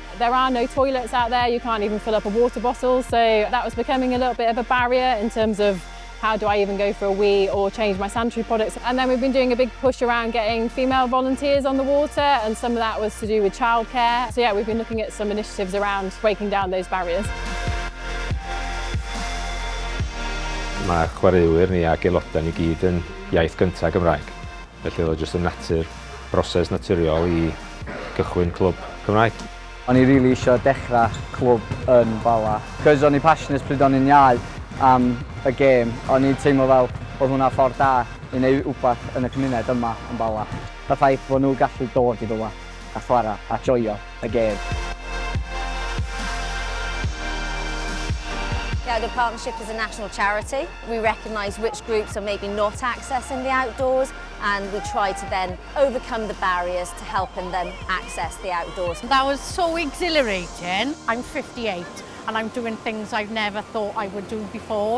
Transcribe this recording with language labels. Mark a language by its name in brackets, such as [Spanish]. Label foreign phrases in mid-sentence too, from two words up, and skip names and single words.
[English] There are no toilets out there, you can't even fill up a water bottle, so that was becoming a little bit of a barrier in terms of how do I even go for a wee or change my sanitary products. And then we've been doing a big push around getting female volunteers on the water, and some of that was to do with childcare. So yeah, we've been looking at some initiatives around breaking down those barriers. [Welsh] Mae chwaraewyr ni ac aelodau ni gyd yn iaith gyntaf Gymraeg. Felly oedd jyst yn broses naturiol i gychwyn clwb Cymraeg. O'n i rili eisiau dechrau clwb yn Bala. Cos o'n i passionate pryd o'n i'n iau am y gêm. O'n i'n teimlo fel bod hwnna ffordd da i wneud rhywbeth yn y cymuned yma yn Bala. Y ffaith bod nhw gallu dod i ddod a chwarae a joio y gêm. [English] The partnership is a national charity. We recognise which groups are maybe not accessing the outdoors, and we try to then overcome the barriers to helping them access the outdoors. That was so exhilarating. I'm 58 and I'm doing things I've never thought I would do before.